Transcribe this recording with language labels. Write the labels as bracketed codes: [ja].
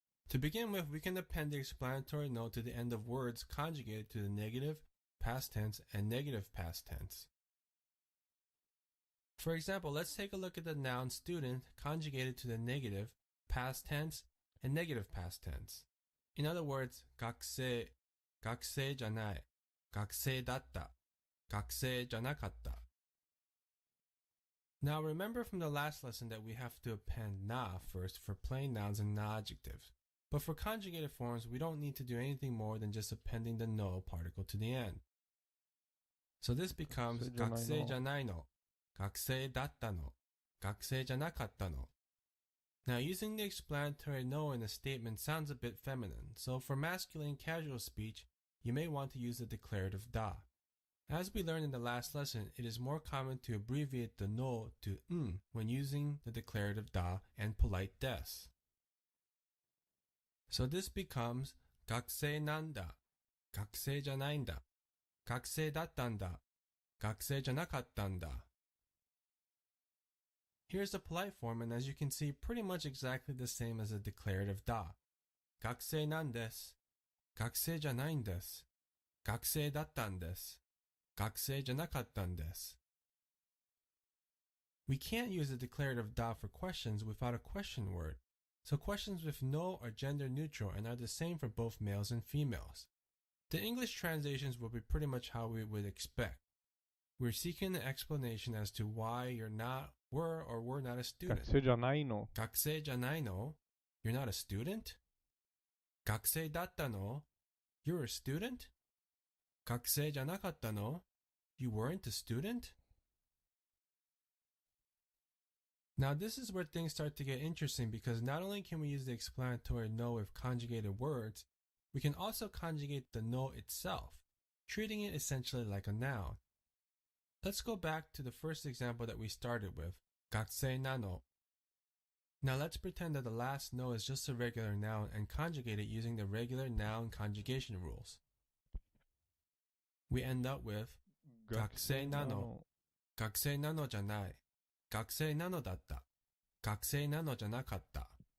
[en] To begin with, we can append the explanatory note to the end of words conjugated to the negative, past tense, and negative past tense. For example, let's take a look at the noun student conjugated to the negative, past tense, and negative past tense. In other words, [ja] 学生、学生じゃない、学生だった、学生じゃなかった。 [en] Now remember from the last lesson that we have to append na first for plain nouns and na adjectives. But for conjugated forms, we don't need to do anything more than just appending the no particle to the end. So this becomes [ja] 学生じゃないの、学生だったの、学生じゃなかったの。 [en] Now using the explanatory no in a statement sounds a bit feminine, so for masculine casual speech, you may want to use the declarative da. As we learned in the last lesson, it is more common to abbreviate the no to when using the declarative da and polite des. So this becomes [ja] 学生なんだ、学生じゃないんだ、学生だったんだ、学生じゃなかったんだ. [en] Here's the polite form, and as you can see, pretty much exactly the same as the declarative da. [ja] 学生なんです、学生じゃないんです、学生だったんです、学生じゃなかったんです. [en] We can't use the declarative da for questions without a question word. So questions with no are gender neutral and are the same for both males and females. The English translations will be pretty much how we would expect. We're seeking an explanation as to why you're not, were, or were not a student. [ja] 学生じゃないの。学生じゃないの? [en] You're not a student? [ja] 学生だったの? [en] You're a student? [ja] 学生じゃなかったの? [en] You weren't a student? Now this is where things start to get interesting because not only can we use the explanatory no with conjugated words, we can also conjugate the no itself, treating it essentially like a noun. Let's go back to the first example that we started with, [ja] 学生なの. [en] Now let's pretend that the last no is just a regular noun and conjugate it using the regular noun conjugation rules. We end up with [ja] 学生なの、学生なのじゃない、学生なのだった、学生なのじゃなかった.